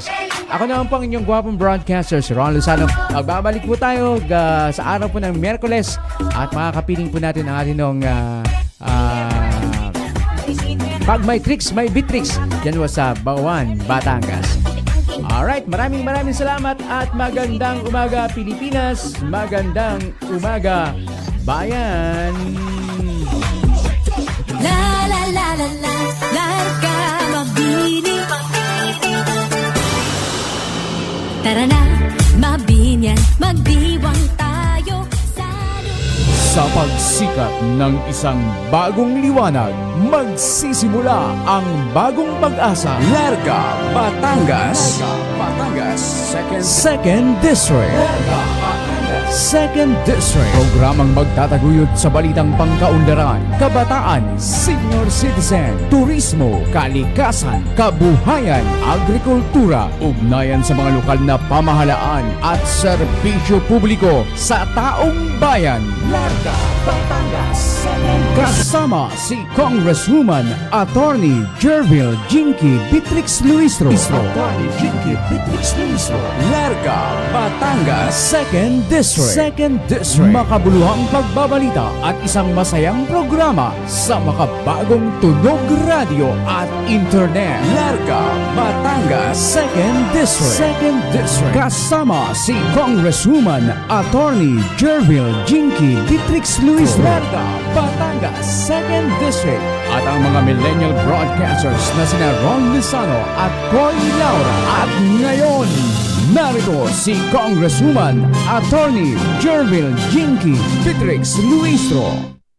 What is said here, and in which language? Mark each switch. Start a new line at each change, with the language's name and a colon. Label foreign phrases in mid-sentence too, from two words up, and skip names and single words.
Filipino: Ako naman po ang inyong gwapong broadcaster, si Ron Lozano. Magbabalik po tayo sa araw po ng Miyerkules at makakapiling po natin ang ating nung pag may tricks, may bitrix. Yan was sa Bawan, Batangas. Alright, maraming salamat at magandang umaga Pilipinas, magandang umaga bayan. La la la la la, larga mabini. Tara na, mabinyan, magdiwang tayo sa Sa pagsikat ng isang bagong liwanag, magsisimula ang bagong pag-asa. Larga, Batangas. Batangas,
English: 2nd District. 2nd District.
Filipino: Programang magtataguyod sa balitang pangkaunlaran, kabataan,
English: senior citizen,
Filipino: turismo, kalikasan, kabuhayan, agrikultura, ugnayan sa mga lokal na pamahalaan at serbisyo publiko sa taong bayan. Larga, Batangas. Kasama si Congresswoman Attorney Jervil Jinky Bitrix Luistro. Attorney Jinky Bitrix Luistro. Larga, Batangas,
English: 2nd District. 2nd District.
Filipino: Makabuluhang pagbabalita at isang masayang programa sa makabagong tunog radio at internet. Larga,
English: Batangas, 2nd District. 2nd District.
Filipino: Kasama si Congresswoman Attorney Jervil Jinky Bitrix Luistro. Larga, Batangas,
English: 2nd District.
Filipino: At ang mga
English: millennial broadcasters
Filipino: na sina Ron Lozano at Coy Laura. At ngayon, narito si Congresswoman Attorney Jervil Jinky Bitrix Luistro.